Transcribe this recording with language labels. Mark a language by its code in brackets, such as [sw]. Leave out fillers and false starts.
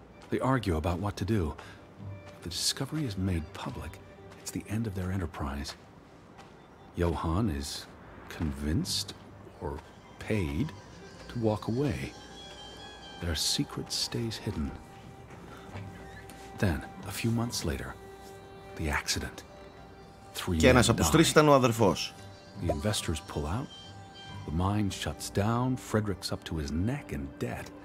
[en] They argue about what to do. If the discovery is made public, it's the end of their enterprise. Johann is convinced or paid to walk away. Their secret stays hidden. Then, a few months later, the accident. [el] Και ένας από τους τρεις ήταν ο αδερφός. [en] The investors pull out. The mine shuts down. Frederick's up to his neck in debt.